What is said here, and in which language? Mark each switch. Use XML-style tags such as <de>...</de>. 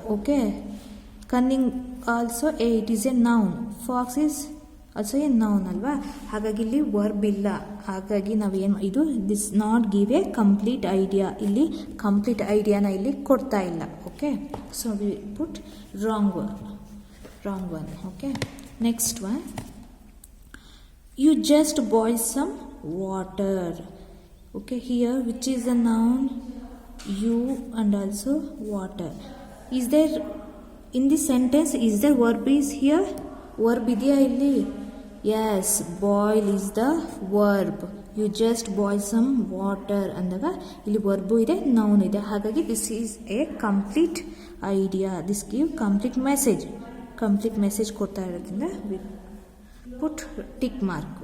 <en>Okay, cunning also it is a noun, fox is also a noun ಅಲ್ವಾ.</en> <kn>ಹಾಗಾಗಿ ಇಲ್ಲಿ verb ಇಲ್ಲ. ಹಾಗಾಗಿ ನಾವೇನು, ಇದು</kn> <en>this not give a complete idea,</en> <kn>ಇಲ್ಲಿ ಕಂಪ್ಲೀಟ್ ಐಡಿಯಾನ ಇಲ್ಲಿ ಕೊಡ್ತಾ ಇಲ್ಲ.</kn> <en>Okay, so we put wrong one. Okay, next one, you just boil some water. Okay, here which is a noun, you and also water. Is there in this sentence, is there verb is here? Verb</en> <kn>ಇದೆಯಾ ಇಲ್ಲಿ?</kn> <en>Yes, boil is the verb. You just boil some water</en> <kn>ಅಂದಾಗ ಇಲ್ಲಿ verb ಇದೆ, noun ಇದೆ.</kn> <en>ಹಾಗಾಗಿ this is a complete idea, this give complete message. Complete message</en> <kn>ಕೊಡ್ತಾ ಇರೋದ್ರಿಂದ</kn> <en>We put tick mark.</en>